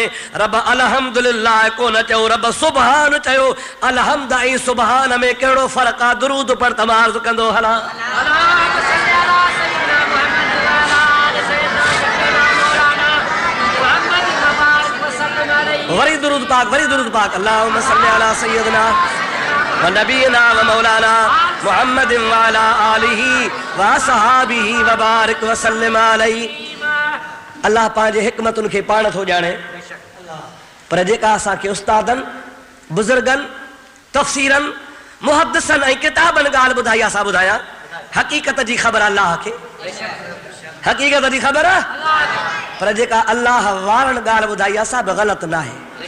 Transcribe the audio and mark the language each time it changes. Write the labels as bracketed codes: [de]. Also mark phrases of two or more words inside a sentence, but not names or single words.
[sd] रब अल्हम्दुलिल्लाह कोन चयो, रब सुभान चयो। अलहम्द ऐं सुभान में कहिड़ो फ़र्क़ु आहे? दुरूद पर तमार्ज़ कंदो हला। वरी दुरूद पाक, वरी दुरूद पाक। [ar] اللهم صل على سيدنا ونبينا ومولانا محمد وعلى آله وأصحابه وبارك وسلم عليه. [sd] अल्लाह पंहिंजे हिकमतुनि खे पाण थो ॼाणे पर जेका असांखे उस्तादनि, बुज़ुर्गनि, तफ़सीरनि, मुहद्दिसनि ऐं किताबनि ॻाल्हि ॿुधाई असां ॿुधायां, हक़ीक़त जी ख़बर अल्लाह खे, हक़ीक़त जी ख़बर पर जेका अल्लाह वारनि ॻाल्हि ॿुधाई असां बि ग़लति न आहे।